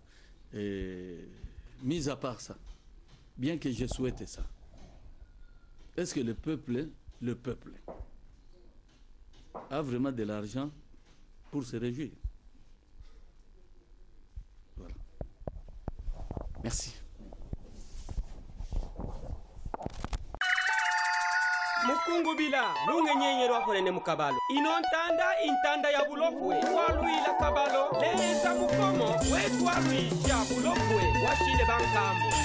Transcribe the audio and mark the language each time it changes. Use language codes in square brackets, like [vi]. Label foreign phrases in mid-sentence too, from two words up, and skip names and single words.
[fr] Et, mis à part ça, bien que je souhaite ça, est-ce que le peuple a vraiment de l'argent pour se réjouir? Voilà. Merci. [bem] Mukungubila lungenyenye lwakolene mukabalo intanda ya bulofwe walwila kabalo leza mukomo wetwalwisha bulofwe washile bankambo